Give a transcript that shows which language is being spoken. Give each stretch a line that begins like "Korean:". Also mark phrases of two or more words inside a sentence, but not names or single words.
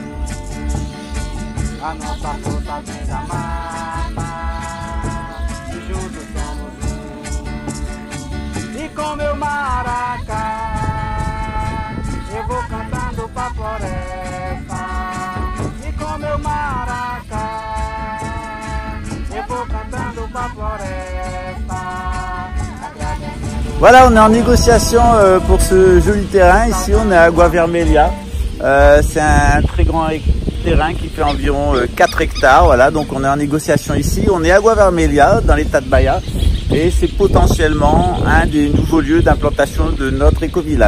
Portuguese: A nossa força vem da mata e juntos somos um. E com meu maracá eu vou cantando pra floresta. E com meu maracá eu vou cantando pra floresta.
French: Voilà, on est en négociation pour ce joli terrain. Ici, on est à Água Vermelha. C'est un très grand terrain qui fait environ 4 hectares. Voilà, donc on est en négociation ici. On est à Água Vermelha, dans l'état de Bahia. Et c'est potentiellement un des nouveaux lieux d'implantation de notre éco-village.